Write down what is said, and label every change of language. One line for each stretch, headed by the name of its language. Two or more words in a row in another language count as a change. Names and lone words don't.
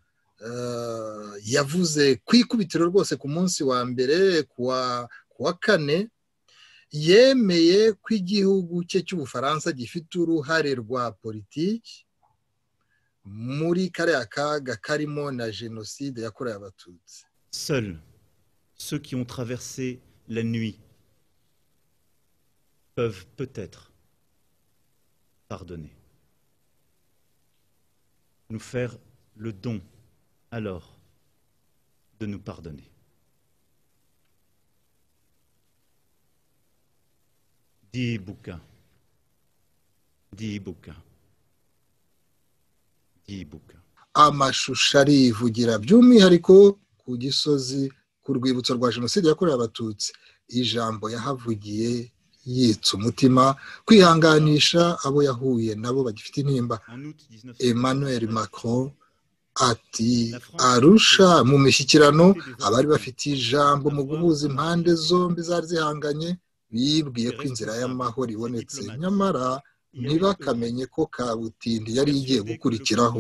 Kinyarwanda: yavuze ku ikubitiro rwose ku munsi wa mbere kuwa 4, yemeye ko igihugu cye cy'Ubufaransa gifite uruhare rwa politiki muri kariya kaga karimo na jenoside yakorewe Abatutsi.
French: Seuls ceux qui ont traversé la nuit peuvent peut-être pardonner. Nous faire le don alors de nous pardonner. Dit Bouquin. Dit Bouquin. Dit Bouquin.
Kinyarwanda: Amashusho arivugira by'umwihariko ku Gisozi ku rwibutso rwa jenoside yakorewe Abatutsi. Ijambo yahavugiye yitsa umutima, kwihanganisha abo yahuye nabo bagifite intimba. Emmanuel Macron ati Arusha mu mishyikirano abari bafite ijambo mu guhuza impande zombi zari zihanganye bibwiye ko inzira y'amahoro ibonetse, nyamara ntibakamenye ko kabutindi yari igiye gukurikiraho.